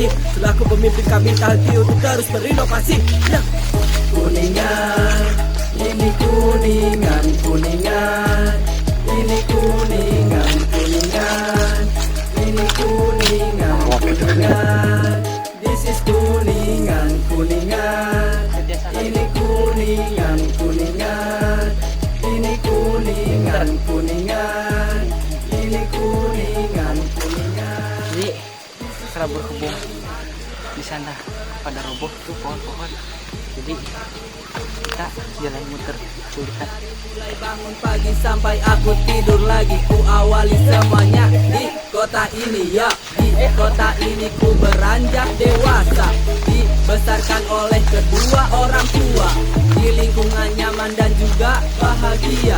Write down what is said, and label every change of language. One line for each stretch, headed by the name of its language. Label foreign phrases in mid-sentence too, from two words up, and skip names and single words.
Indonesian: Selaku pemimpin kami tak henti untuk terus berinovasi. Nah. Kuningan, ini Kuningan, Kuningan, ini Kuningan, Kuningan, ini Kuningan, Kuningan,
English: this is
Indonesian: Kuningan, Kuningan, ini Kuningan, Kuningan, ini Kuningan, Kuningan, ini Kuningan, Kuningan. Jadi setelah berkebun di sana pada roboh tuh pohon-pohon. Jadi kita jalan muter lihat. Mulai bangun pagi sampai aku tidur lagi, ku awali semuanya di kota ini ya. Di kota ini ku beranjak dewasa, dibesarkan oleh kedua orang tua, di lingkungan nyaman dan juga bahagia.